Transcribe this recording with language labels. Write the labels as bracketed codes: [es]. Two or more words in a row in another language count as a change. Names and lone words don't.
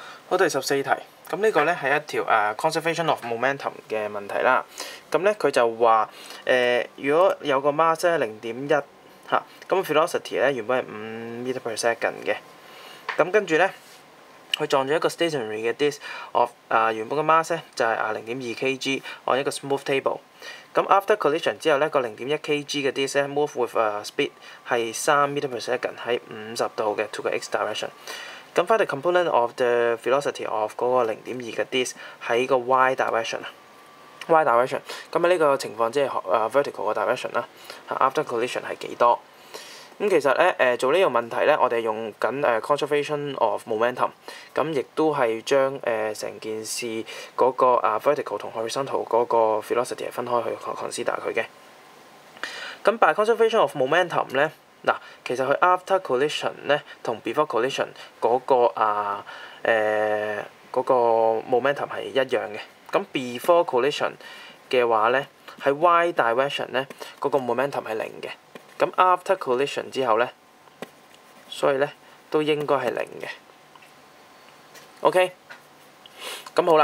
[yue] 好，第14題，咁呢個咧係一條 [en] conservation of momentum [yue] 嘅問題啦。咁咧佢就話如果有個 mass 咧0.1嚇，咁 velocity 咧原本係5 [en] meter/second [yue] 嘅，咁跟住咧佢撞咗一個 stationary 嘅 [en] disk of [yue] 原本嘅 mass 咧就係0.2 kg on 一個 [en] smooth table。 [yue] 咁 [en] after collision [yue] 之後咧個0.1 kg 嘅 disk 咧 [en] move with speed [yue] 係3 [en] meter/second [yue] 喺50度嘅 [en] to the x direction。 [yue] 咁 [en] find the component of the velocity of [yue] 嗰個0.2嘅 disk 喺個 [en] y direction [yue] 啊 ， [en] y direction。 [yue] 咁喺呢個情況即係vertical 嘅 direction 啦。 [en] after collision [yue] 係幾多？咁其實咧做呢個問題咧，我哋用緊 [en] conservation of momentum， [yue] 咁亦都係將成件事嗰個vertical 同 horizontal 嗰個 velocity 係分開去 consider 佢嘅。咁 [en] by conservation of momentum [yue] 咧。嗱，其實佢 [en] after collision [yue] 咧同 [en] before collision [yue] 嗰個 momentum 係一樣嘅。咁 [en] before collision [yue] 嘅話咧，喺 [en] y direction [yue] 咧嗰個 momentum 係0嘅。咁 [en] after collision [yue] 之後咧，所以咧都應該係0嘅。OK， 咁好啦。